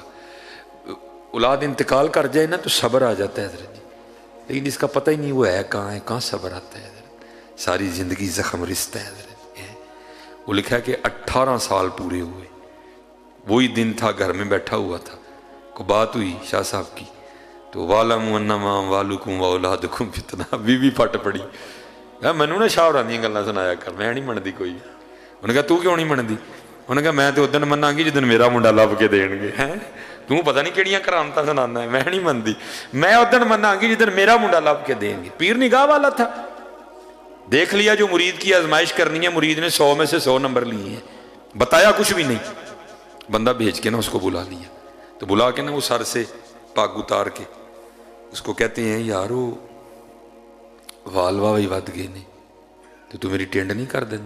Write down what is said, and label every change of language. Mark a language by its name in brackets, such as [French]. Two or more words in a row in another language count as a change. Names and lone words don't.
[Urdu] اولاد انتقال کر جائے نا تو صبر آ جاتا ہے حضرت جی، لیکن اس کا پتہ ہی نہیں وہ ہے کہاں صبر آتا ہے حضرت، ساری زندگی زخم رستا ہے حضرت۔ وہ لکھا ہے کہ 18 سال پورے ہوئے، وہی دن تھا گھر میں بیٹھا ہوا تھا، کو بات ہوئی شاہ صاحب کی، تو [Arabic] وَعْلَمُوا أَنَّمَا أَمْوَالُكُمْ وَأَوْلَادُكُمْ فِتْنَةٌ، [Urdu] بیوی پھٹ پڑی، [Punjabi] مینوں نہ شاہ ہوراں دیاں گلاں سنایا کر، میں نہیں منتی کوئی۔ انہوں نے کہا تو کیوں نہیں منتی؟ انہوں نے کہا میں تو ادن مناں گی جدن میرا منڈا لب کے دین گے، تو پتہ نہیں کیڑیاں کرامتاں سنانا ہے، میں نہیں منتی، میں ادن مناں گی جدن میرا منڈا لب کے دیں گے۔ [Urdu] پیر نگاہ والا تھا، دیکھ لیا جو مرید کی آزمائش کرنی ہے، مرید نے 100 میں سے 100 نمبر لیے ہیں، بتایا کچھ بھی نہیں، بندہ بھیج کے نا اس کو بلا لیا، تو بلا کے نا وہ سر سے پاگ اتار کے اس کو کہتے ہیں [Punjabi] یارو وال واہ ود گئے نے، تو میری ٹینڈ نہیں کر دینا؟